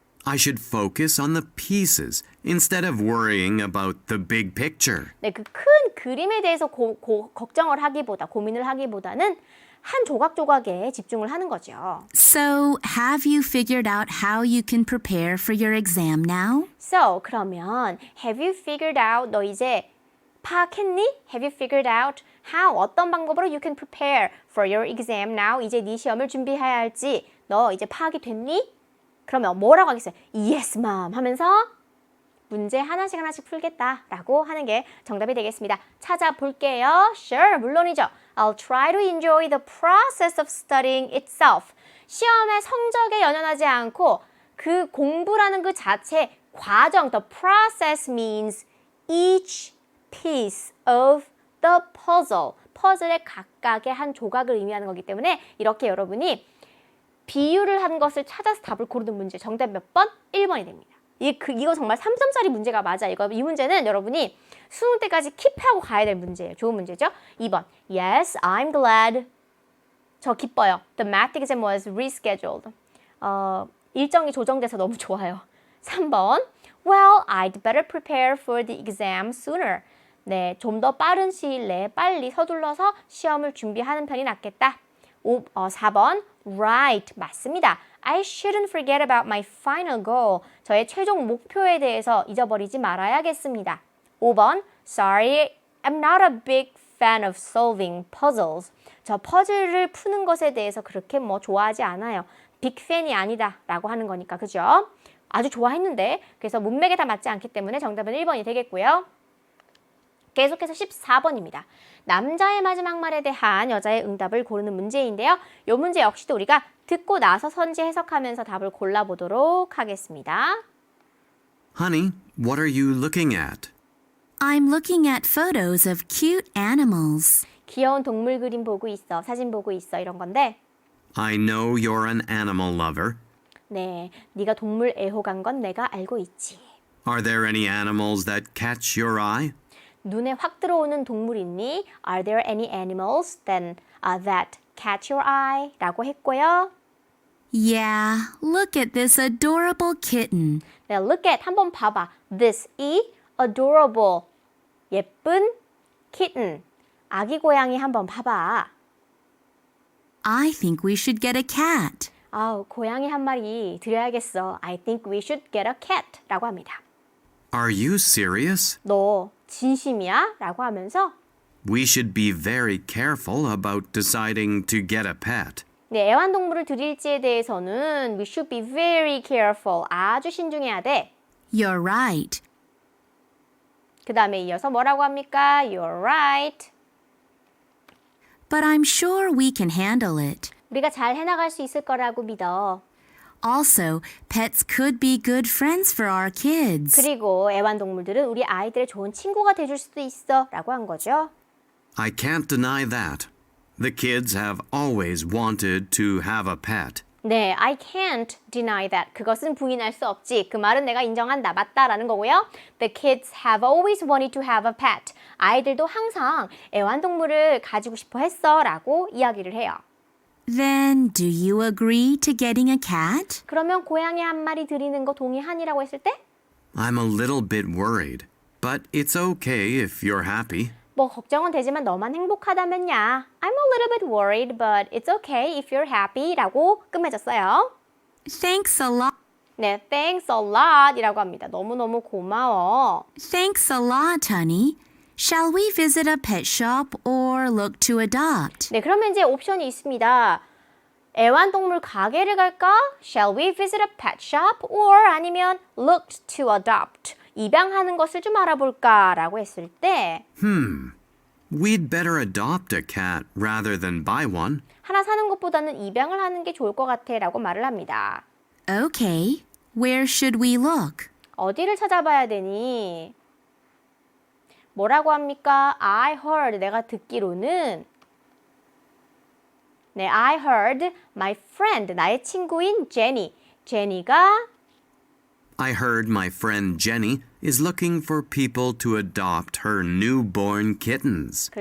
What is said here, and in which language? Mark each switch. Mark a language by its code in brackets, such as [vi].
[en] I should focus on the pieces instead of worrying about the big picture. [ko] 네, 그 큰 그림에 대해서 걱정을 하기보다 고민을 하기보다는 한 조각조각에 집중을 하는 거죠. [en] So, have you figured out how you can prepare for your exam now? So, 그러면 have you figured out [ko] 너 이제 파악했니? [en] Have you figured out how [ko] 어떤 방법으로 [en] you can prepare for your exam now? [ko] 이제 네 시험을 준비해야 할지 너 이제 파악이 됐니? 그러면 뭐라고 하겠어요? [en] Yes, mom [ko] 하면서 문제 하나씩 풀겠다라고 하는 게 정답이 되겠습니다. 찾아볼게요. Sure, 물론이죠. [en] I'll try to enjoy the process of studying itself. [ko] 시험의 성적에 연연하지 않고 그 공부라는 그 자체 과정, [en] the process means each piece of the puzzle. [ko] 퍼즐의 각각의 한 조각을 의미하는 거기 때문에 이렇게 여러분이 비유를 한 것을 찾아서 답을 고르는 문제. 정답 몇 번? 1번이 됩니다. 이거 정말 3점짜리 문제가 맞아. 이 문제는 여러분이 수능 때까지 킵하고 가야 될 문제예요. 좋은 문제죠? 2번. [en] Yes, I'm glad. [ko] 저 기뻐요. [en] The math exam was rescheduled. [ko] 일정이 조정돼서 너무 좋아요. 3번. [en] Well, I'd better prepare for the exam sooner. [ko] 네, 좀 더 빠른 시일 내에 빨리 서둘러서 시험을 준비하는 편이 낫겠다. 4번. Right. 맞습니다. [en] I shouldn't forget about my final goal. [ko] 저의 최종 목표에 대해서 잊어버리지 말아야겠습니다. 5번. [en] Sorry, I'm not a big fan of solving puzzles. [ko] 저 퍼즐을 푸는 것에 대해서 그렇게 좋아하지 않아요. 빅 팬이 아니다 라고 하는 거니까 그죠? 아주 좋아했는데 그래서 문맥에 다 맞지 않기 때문에 정답은 1번이 되겠고요. 계속해서 14번입니다. 남자의 마지막 말에 대한 여자의 응답을 고르는 문제인데요. 이 문제 역시도 우리가 듣고 나서 선지 해석하면서 답을 골라보도록 하겠습니다. [en] Honey, what are you looking at? I'm looking at photos of cute animals. [ko] 귀여운 동물 그림 보고 있어, 사진 보고 있어 이런 건데 [en] I know you're an animal lover. [ko] 네, 네가 동물 애호가인 건 내가 알고 있지. [en] Are there any animals that catch your eye? [ko] 눈에 확 들어오는 동물 있니? [en] Are there any animals that catch your eye? [ko] 라고 했고요. [en] Yeah, look at this adorable kitten. [ko] 네, [en] look at [ko] 한번 봐봐. This 이 adorable 예쁜 kitten 아기 고양이 한번 봐봐. [en] I think we should get a cat. [ko] 아우 고양이 한 마리 드려야겠어. [en] I think we should get a cat [ko] 라고 합니다. [en] Are you serious? [ko] 너 진심이야? 라고 하면서 [en] We should be very careful about deciding to get a pet. [ko] 네, 애완동물을 드릴지에 대해서는 [en] we should be very careful. [ko] 아주 신중해야 돼. [en] You're right. [ko] 그 다음에 이어서 뭐라고 합니까? [en] You're right. But I'm sure we can handle it. [ko] 우리가 잘 해나갈 수 있을 거라고 믿어. [en] Also, pets could be good friends for our kids. [ko] 그리고 애완동물들은 우리 아이들의 좋은 친구가 돼줄 수도 있어 라고 한 거죠. [en] I can't deny that. The kids have always wanted to have a pet. [ko] 네, [en] I can't deny that. [ko] 그것은 부인할 수 없지. 그 말은 내가 인정한다. 맞다라는 거고요. [en] The kids have always wanted to have a pet. [ko] 아이들도 항상 애완동물을 가지고 싶어 했어 라고 이야기를 해요. [en] Then, do you agree to getting a cat? [ko] 그러면 고양이 한 마리 드리는 거 동의하니라고 했을 때? [en] I'm a little bit worried, but it's okay if you're happy. [ko] 뭐 걱정은 되지만 너만 행복하다면야. [en] I'm a little bit worried, but it's okay if you're happy [ko] 라고 끝맺었어요. [en] Thanks a lot. [ko] 네, [en] thanks a lot [ko] 이라고 합니다. 너무너무 고마워. [en] Thanks a lot, honey. Shall we visit a pet shop or look to adopt? [ko] 네, 그러면 이제 옵션이 있습니다. 애완동물 가게를 갈까? [en] Shall we visit a pet shop? or 아니면 look to adopt. [ko] 입양하는 것을 좀 알아볼까? 라고 했을 때 [en] We'd better adopt a cat rather than buy one. [ko] 하나 사는 것보다는 입양을 하는 게 좋을 것 같아 라고 말을 합니다. [en] Okay. Where should we look? [ko] 어디를 찾아봐야 되니? 뭐라고 합니까? I heard, 내가 듣기로는 네, [en] I heard my friend, [ko] 나의 친구인 제니. 제니가 [en] I heard my friend Jenny is looking for people to adopt her newborn kittens.